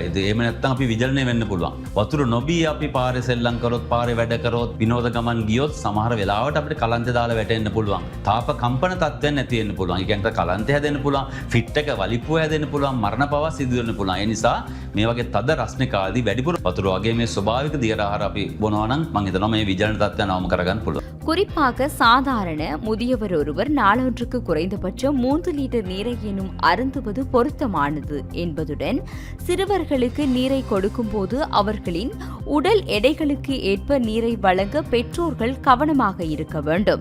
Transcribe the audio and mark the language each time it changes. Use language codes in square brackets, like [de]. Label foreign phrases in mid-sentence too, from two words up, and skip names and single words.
[si] එහෙම නැත්නම් අපි විජලනය වෙන්න පුළුවන්. වතුර නොබී අපි පාරේ සෙල්ලම් කරොත්, පාරේ වැඩ කරොත්, විනෝද ගමන් ගියොත් සමහර වෙලාවට අපිට කලන්තේ දාලා වැටෙන්න පුළුවන්. තාප කම්පන තත්ත්වයන් නැති වෙන්න පුළුවන්. ඒ කියන්නේ කලන්තේ හැදෙන්න පුළුවන්, ෆිට් එක වලිපුව හැදෙන්න පුළුවන්, මරණ පවා සිදු වෙන්න පුළුවන්. ඒ නිසා මේ වගේ තද රස්නිකාදී වැඩිපුර වතුර වගේ මේ ස්වභාවික දියර ආහාර අපි බොනවා නම් මම හිතනවා මේ විජලන තත්ත්වයන් අවම කරගන්න පුළුවන්. [ta] குறிப்பாக சாதாரண முதியவர் ஒருவர் நாளொன்றுக்கு குறைந்தபட்சம் 3 லிட்டர் நீரையேனும் அருந்துவது பொருத்தமானது என்பதுடன் சிறுவர்களுக்கு நீரை கொடுக்கும் போது அவர்களின் உடல் எடைகளுக்கு ஏற்ப நீரை வழங்க பெற்றோர்கள் கவனமாக இருக்க வேண்டும்.